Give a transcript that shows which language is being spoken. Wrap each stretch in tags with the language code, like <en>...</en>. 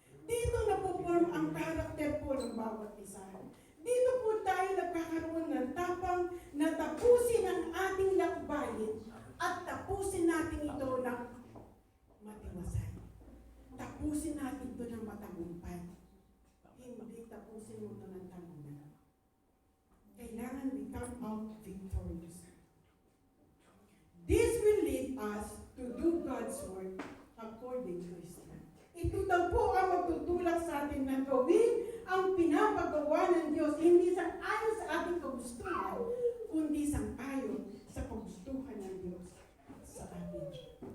<tl>Dito na po form ang karakter po ng bawat isa. Dito po tayo nagkakaroon ng tapang na tapusin ang ating lakbayin at tapusin natin ito ng matiwasay. Tapusin natin ito ng matagumpay. Hindi tapusin mo ito ng tagunan.</tl> <en>Kailangan we come out victorious. This will lead us to do God's work according to His plan.</en> <tl>Ito daw po ang magtutulak sa atin na gawin ang pinapagawa ng Diyos, hindi sang-ayon sa ating kagustuhan, kundi sang-ayon sa kagustuhan ng Diyos sa atin.</tl>